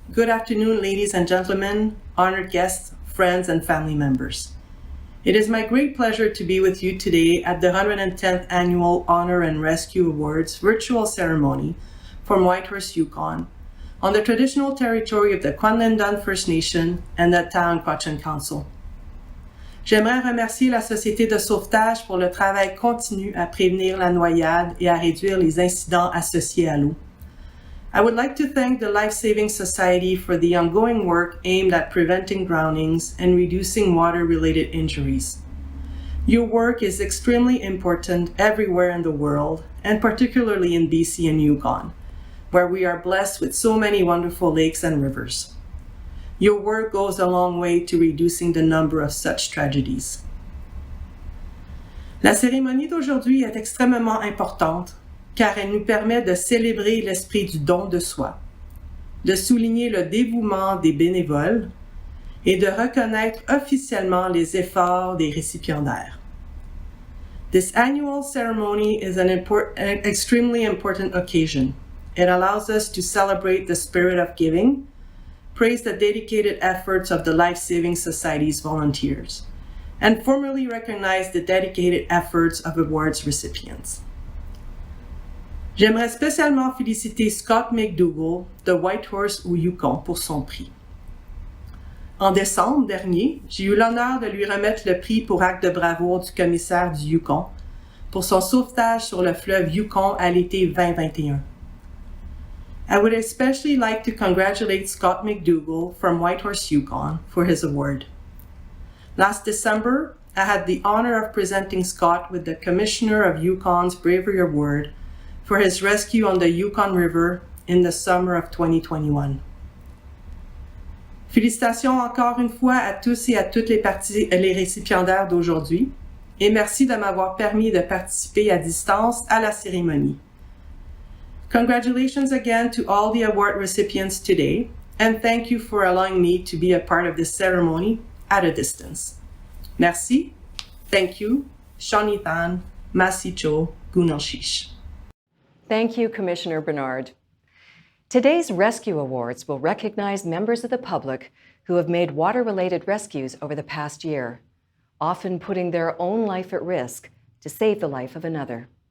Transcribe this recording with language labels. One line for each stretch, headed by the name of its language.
English: Good afternoon, ladies and gentlemen, honored guests, friends, and family members. It is my great pleasure to be with you today at the 110th Annual Honor and Rescue Awards virtual ceremony from Whitehorse, Yukon, on the traditional territory of the Kwanlindon First Nation and the Town Cochin Council.
French: J'aimerais remercier la Société de sauvetage pour le travail continu à prévenir la noyade et à réduire les incidents associés à l'eau.
English: I would like to thank the Lifesaving Society for the ongoing work aimed at preventing drownings and reducing water-related injuries. Your work is extremely important everywhere in the world, and particularly in BC and Yukon, where we are blessed with so many wonderful lakes and rivers. Your work goes a long way to reducing the number of such tragedies.
French: La cérémonie d'aujourd'hui est extrêmement importante car elle nous permet de célébrer l'esprit du don de soi, de souligner le dévouement des bénévoles et de reconnaître officiellement les efforts des récipiendaires.
English: This annual ceremony is an extremely important occasion. It allows us to celebrate the spirit of giving, praise the dedicated efforts of the Lifesaving Society's volunteers, and formally recognize the dedicated efforts of awards recipients.
French: J'aimerais spécialement féliciter Scott McDowell de Whitehorse au Yukon pour son prix. En décembre dernier, j'ai eu l'honneur de lui remettre le prix pour acte de bravoure du commissaire du Yukon pour son sauvetage sur le fleuve Yukon à l'été 2021.
English: I would especially like to congratulate Scott McDowell from Whitehorse, Yukon for his award. Last December, I had the honor of presenting Scott with the Commissioner of Yukon's Bravery Award for his rescue on the Yukon River in the summer of 2021.
French: Félicitations encore une fois à tous et à toutes les récipiendaires d'aujourd'hui, et merci de m'avoir permis de participer à distance à la cérémonie.
English: Congratulations again to all the award recipients today, and thank you for allowing me to be a part of this ceremony at a distance. Merci, thank you, Shanitan, Masicho, Gunalshish. Thank you, Commissioner Bernard. Today's Rescue Awards will recognize members of the public who have made water-related rescues over the past year, often putting their own life at risk to save the life of another.